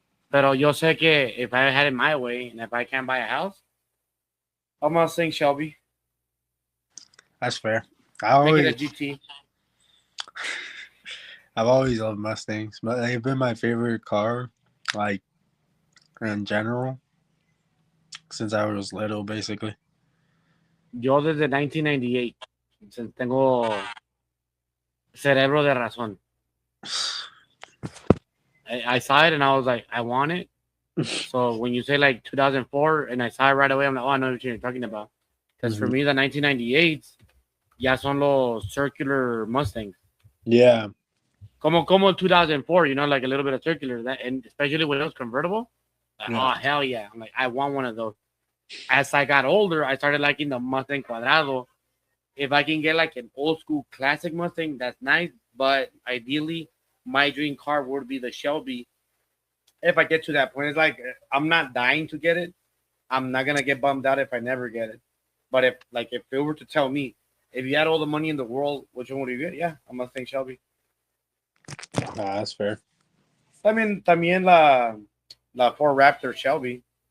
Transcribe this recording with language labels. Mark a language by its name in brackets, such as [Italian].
[Spanish] Pero yo sé que [English] if I had it my way and if I can't buy a house, I'm gonna sing Shelby. That's fair. Make it a GT. I've always loved Mustangs. They've been my favorite car, like in general, since I was little, basically. [Spanish] Yo desde 1998, tengo cerebro de razón. [English] I saw it and I was like, I want it. So when you say like 2004 and I saw it right away, I'm like, oh, I know what you're talking about. Because for me, the 1998s, [Spanish] ya son los [English] circular Mustangs. Yeah. [Spanish] Como [English] 2004, like a little bit of circular. That, and especially when it was convertible. Like, oh, hell yeah. I'm like, I want one of those. As I got older, I started liking the Mustang Cuadrado. If I can get like an old school classic Mustang, that's nice. But ideally, my dream car would be the Shelby. If I get to that point, it's like I'm not dying to get it. I'm not gonna get bummed out if I never get it. But if it were to tell me, if you had all the money in the world, which one would you get? Yeah, a Mustang Shelby. That's fair. [Spanish] También la Ford Raptor Shelby.